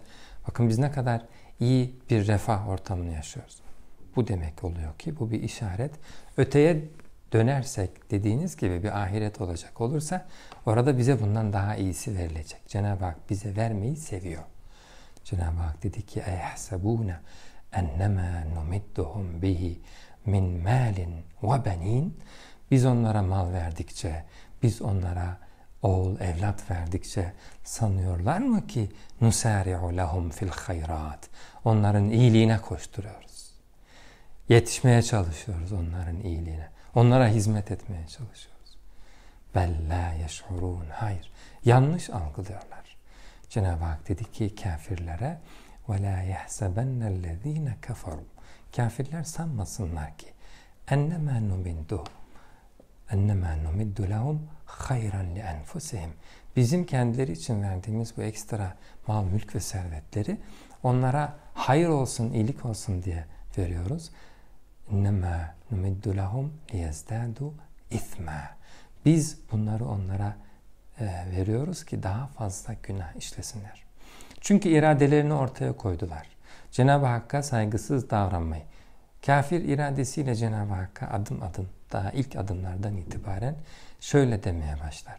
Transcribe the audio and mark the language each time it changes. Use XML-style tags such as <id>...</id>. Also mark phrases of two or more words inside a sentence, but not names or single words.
<tr>Bakın biz ne kadar iyi bir refah ortamını yaşıyoruz. Bu demek oluyor ki bu bir işaret. Öteye dönersek dediğiniz gibi bir ahiret olacak olursa orada bize bundan daha iyisi verilecek. Cenab-ı Hak bize vermeyi seviyor. Cenab-ı Hak dedi ki</tr> <ar>اَيَحْسَبُونَ اَنَّمَا نُمِدُّهُمْ بِهِ مِنْ مَالٍ وَبَن۪ينَ.</ar> <tr>Biz onlara mal verdikçe, biz onlara oğul, evlat verdikçe sanıyorlar mı ki</tr> <ar>نُسَارِعُ لَهُمْ فِي الْخَيْرَاتِ.</ar> <tr>Onların iyiliğine koşturuyoruz. Yetişmeye çalışıyoruz onların iyiliğine. Onlara hizmet etmeye çalışıyoruz.</tr> <ar>بَلْ لَا يَشْعُرُونَ.</ar> <tr>Hayır, yanlış algılıyorlar. Cenab-ı Hak dedi ki kafirlere</tr> <ar>وَلَا يَحْسَبَنَّ الَّذ۪ينَ كَفَرُوا.</ar> <tr>Kafirler sanmasınlar ki</tr> <ar>اَنَّمَا نُمِدُّ لَهُمْ خَيْرًا لِأَنْفُسِهِمْ.</ar> <tr>Bizim kendileri için verdiğimiz bu ekstra mal, mülk ve servetleri onlara hayır olsun, iyilik olsun diye veriyoruz.</tr> <ar>اِنَّمَا نُمِدُّ لَهُمْ لِيَزْدَادُوا اِثْمًا.</ar> <tr>Biz bunları onlara veriyoruz ki daha fazla günah işlesinler. Çünkü iradelerini ortaya koydular. Cenab-ı Hakk'a saygısız davranmayı. Kafir iradesiyle Cenab-ı Hakk'a adım adım, daha ilk adımlardan itibaren şöyle demeye başlar.</tr>